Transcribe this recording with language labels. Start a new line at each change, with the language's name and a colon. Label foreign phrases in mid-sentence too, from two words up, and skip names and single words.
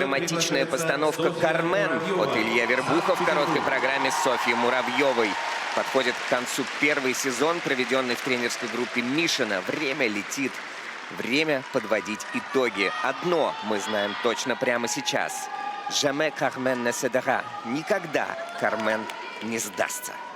Russian: драматичная приглашается постановка Софья «Кармен» Муравьева. от Илья Вербуха в короткой программе Софьи Муравьевой. Подходит к концу первый сезон, проведенный в тренерской группе Мишина. Время летит. Время подводить итоги. Одно мы знаем точно прямо сейчас.
French: «Jamais Carmen ne cédera».
Russian: Никогда Кармен не сдастся.